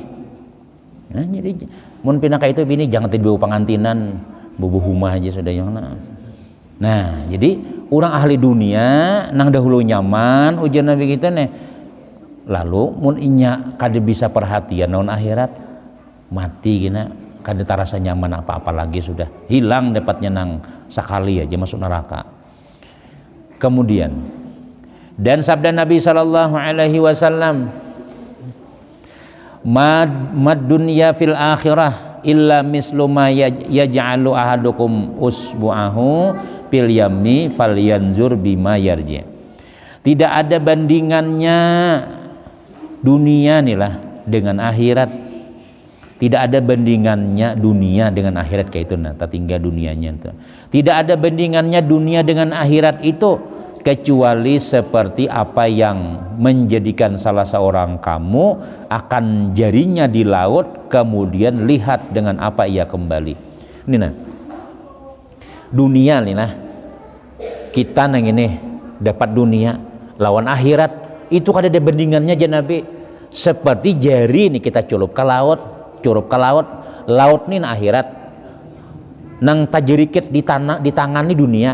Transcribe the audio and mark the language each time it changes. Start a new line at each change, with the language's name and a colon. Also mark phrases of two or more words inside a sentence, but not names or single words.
Banjar: Nah, jadi mun pindah kayak itu bini jangan tidur pangantinan bubuh rumah aja sudah yang nah jadi orang ahli dunia nang dahulu nyaman ujian nabi kita nih lalu mun inya kada bisa perhatian naon akhirat mati gina kada terasa nyaman apa-apa lagi, sudah hilang dapatnya nang sekali aja masuk neraka.
Indonesian: Kemudian dan sabda Nabi
Arabic: صلى الله عليه وسلم, ما الدنيا في الآخرة إلا مثل ما يجعل أحدكم أصبعه في اليم فلينظر بما يرجع.
Indonesian: Tidak ada bandingannya dunia nih lah dengan akhirat. Tidak ada bandingannya dunia dengan akhirat kayak itu, nah tinggal dunianya itu. Tidak ada bandingannya dunia dengan akhirat itu kecuali seperti apa yang menjadikan salah seorang kamu akan jarinya di laut kemudian lihat dengan apa ia kembali.
Banjar: Ini nah dunia nih nah kita nang ini dapat dunia lawan akhirat itu kada ada bandingannya aja Nabi. Seperti jari nih kita curup ke laut laut nih nah akhirat nang tajirikit di tangan nih dunia.